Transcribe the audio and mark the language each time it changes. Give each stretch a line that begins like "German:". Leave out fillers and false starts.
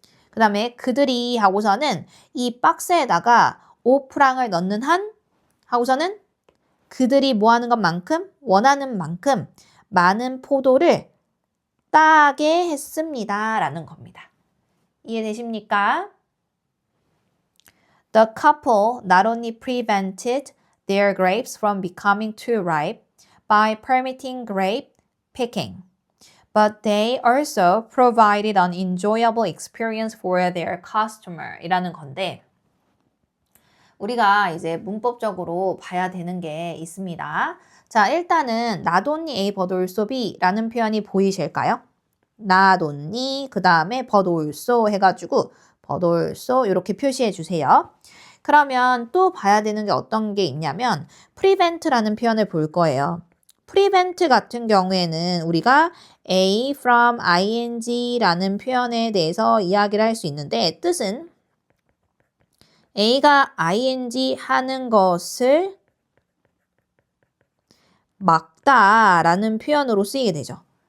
Korean: 그 다음에 그들이 하고서는 이 박스에다가 5프랑을 넣는 한 하고서는 그들이 뭐 하는 것만큼 원하는 만큼 많은 포도를 따게 했습니다. 라는 겁니다. 이해되십니까?
English: The couple not only prevented their grapes from becoming too ripe by permitting grape picking, but they also provided an enjoyable experience for their customer
Korean: 이라는 건데 우리가 이제 문법적으로 봐야 되는 게 있습니다. 자, 일단은
English: not only A but also B
Korean: 라는 표현이 보이실까요? not only 그 다음에
English: but also
Korean: 해가지고 but also 이렇게 표시해 주세요. 그러면 또 봐야 되는 게 어떤 게 있냐면 prevent라는 표현을 볼 거예요. prevent 같은 경우에는 우리가 A from ing라는 표현에 대해서 이야기를 할 수 있는데 뜻은 A가 ing 하는 것을 막다라는 표현으로 쓰이게 되죠.